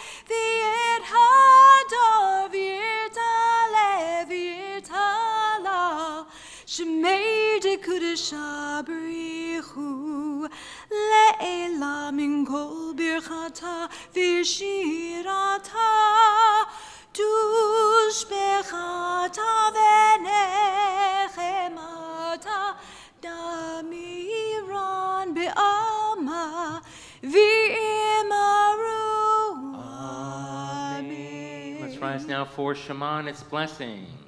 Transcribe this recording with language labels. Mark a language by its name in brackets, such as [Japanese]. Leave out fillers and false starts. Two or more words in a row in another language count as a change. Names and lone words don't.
[Aramaic] ויתהדר ויתעלה ויתהלל שמה דקודשא בריך הוא לעלא מן כל ברכתא ושירתא, תשבחתא ונחמתא דאמירן בעלמא ואמרו. Amen. [English] Let's rise now for Shema and its blessings.